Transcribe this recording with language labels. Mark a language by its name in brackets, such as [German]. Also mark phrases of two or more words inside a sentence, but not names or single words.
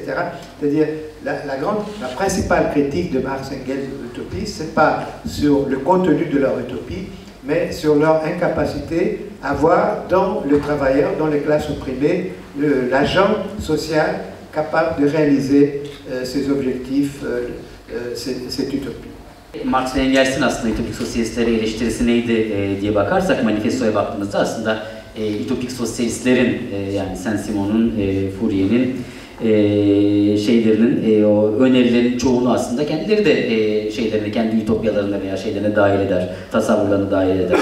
[French] C'est-à-dire, la principale critique de Marx et Engels de l'utopie, ce n'est pas sur le contenu de leur utopie, mais sur leur incapacité à voir dans le travailleur, dans les classes opprimées, l'agent social capable de réaliser ses objectifs, cette utopie. [Turkish] Marx ve Engels'in aslında ütopik sosyalistlere eleştirisi neydi diye bakarsak, manifestoya baktığımızda aslında ütopik sosyalistlerin yani Saint-Simon'un, Fourier'in şeylerinin, o önerilerin çoğunu aslında kendileri de şeylerini, kendi ütopyalarına veya şeylerine dahil eder, tasavvurlarına dahil eder.